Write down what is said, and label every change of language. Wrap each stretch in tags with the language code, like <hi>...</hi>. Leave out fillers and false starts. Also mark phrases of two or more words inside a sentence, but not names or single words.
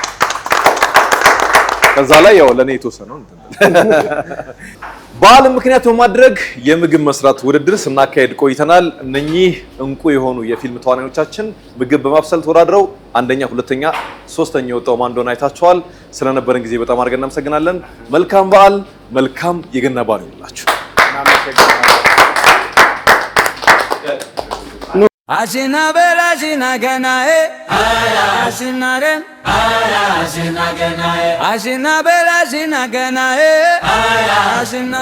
<am>ከዛ ላይ ያው ለኔ የተወሰነው በዓልን ምክንያት በማድረግ የምግብ መስራት ውድድር ስናካሄድ ቆይተናል። እነኚህ እንቁ የሆኑ የፊልም ተዋናዮቻችን ምግብ በማብሰል ተወዳድረው አንደኛ፣ ሁለተኛ፣ ሶስተኛ የወጣው ማን እንደሆነ አይታችኋል። ስለነበረን ጊዜ በጣም አድርገን እናመሰግናለን። መልካም በዓል፣ መልካም የገና በዓል ይሁንላችሁ። Ashina bela ashina genae, ashina ren, ashina genae, ashina bela ashina genae, ashina</am>